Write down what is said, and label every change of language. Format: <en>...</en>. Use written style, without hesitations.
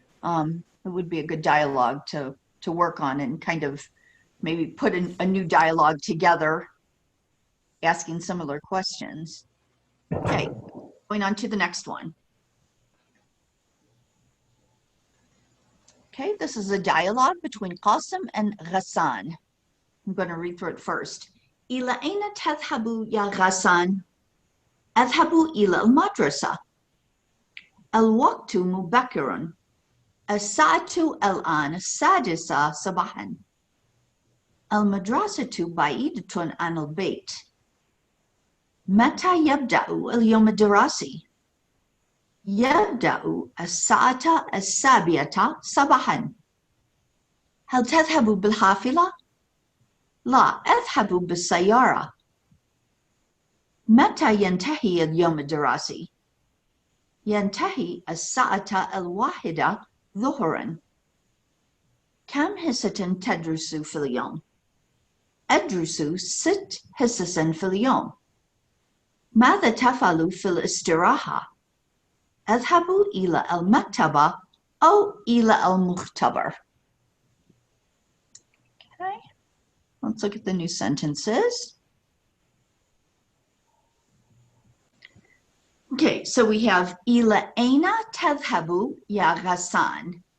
<en>It would be a good dialogue to work on and kind of maybe put a new dialogue together, asking similar questions. Okay, going on to the next one. Okay, this is a dialogue between Qasim and Ghassan. I'm going to read through it first.</en> <ar>إلى أين تذهب يا غسان؟ أذهب إلى المدرسة. الوقت مبكر. الساعة الآن 6 صباحا. المدرسة بعيدة عن البيت. متى يبدأ اليوم الدراسي؟ يبدأ الساعة 7 صباحا. هل تذهب بالحافلة؟ لا أذهب بالسيارة. متى ينتهي اليوم الدراسي؟ ينتهي الساعة 1 ظهرا. كم حصة تدرس في اليوم؟ أدرس 6 حصص في اليوم. ماذا تفعل في الاستراحة؟ أذهب إلى المكتبة أو إلى المختبر.</ar> <en>Okay, let's look at the new sentences. Okay, so we have</en> <ar>إلى أين تذهب يا غسان?</ar>